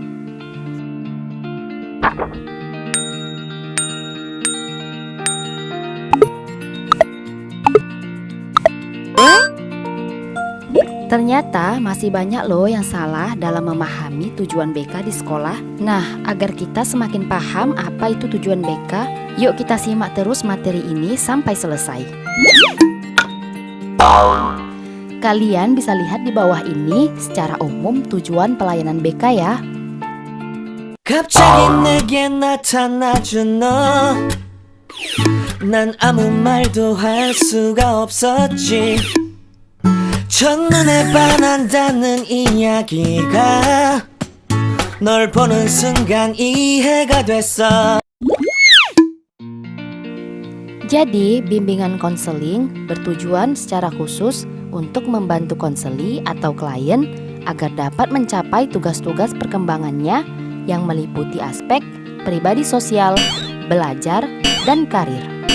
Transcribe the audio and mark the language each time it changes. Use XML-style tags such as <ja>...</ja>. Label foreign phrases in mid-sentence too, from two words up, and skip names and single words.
<id>Ternyata masih banyak loh yang salah dalam memahami tujuan BK di sekolah. Nah, agar kita semakin paham apa itu tujuan BK, yuk kita simak terus materi ini sampai selesai. Kalian bisa lihat di bawah ini secara umum tujuan pelayanan BK ya.</id> <ko>갑자기 내게 나타나준 너 난 아무 말도 할 수가 없었지 첫눈에 반한다는 이야기가 널 보는 순간 이해가 됐어.</ko> <id>Jadi, bimbingan konseling bertujuan secara khusus untuk membantu konseli atau klien agar dapat mencapai tugas-tugas perkembangannya yang meliputi aspek pribadi sosial, belajar, dan karir.</id>